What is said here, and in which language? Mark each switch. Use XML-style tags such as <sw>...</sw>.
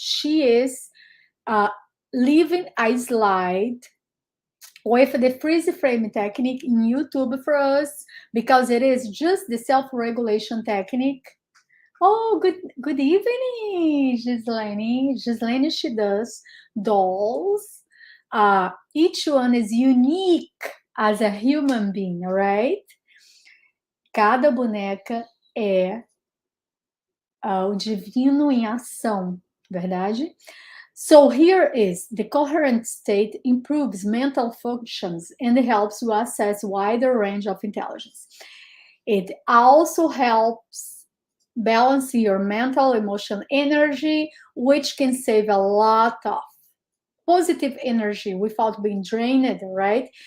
<en>She is uh, leaving a slide with the freeze frame technique in YouTube for us because it is just the self-regulation technique. Oh, good evening, Gislaine. Gislaine, she does dolls. Each one is unique as a human being, right?</en> <pt>Cada boneca é o divino em ação, verdade?</pt> <en>So here is the coherent state improves mental functions and helps you access wider range of intelligence. It also helps balance your mental emotional energy, which can save a lot of positive energy without being drained, right?</en>